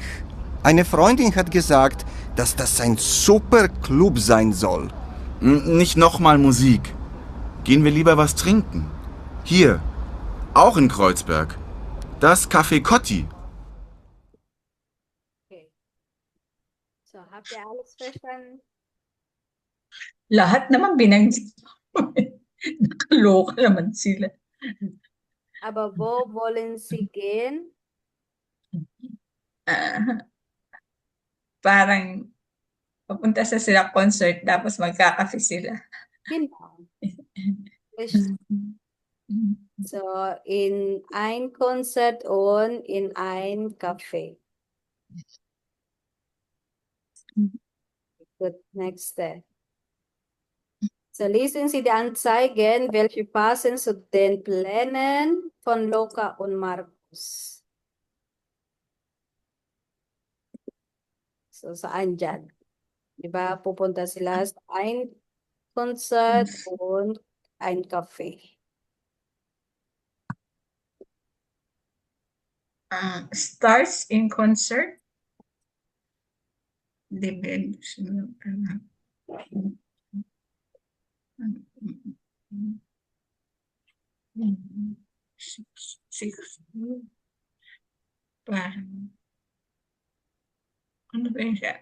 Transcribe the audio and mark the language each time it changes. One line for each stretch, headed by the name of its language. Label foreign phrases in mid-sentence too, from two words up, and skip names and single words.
German: Eine Freundin hat gesagt, dass das ein super Club sein soll. Nicht nochmal Musik. Gehen wir lieber was trinken. Hier, auch in Kreuzberg. Das Café Cotti.
English: Okay.
German: So, habt ihr alles verstanden?
Filipino: Lahat naman binanggit mo. Nakaloka naman sila.
German: Aber wo wollen Sie gehen?
Filipino: Ah, parang papunta sa sila concert tapos magkakape sila.
German: Genau. Richtig. So, in ein Konzert und in ein Café. Gut, nächste. So, lesen Sie die Anzeigen, welche passen zu den Plänen von Luca und Markus. So,
Filipino: saan dyan? Diba, pupunta sila sa
German: ein Konzert und ein Café.
English: Stars in concert.
Filipino: Parang, ano ba yun siya?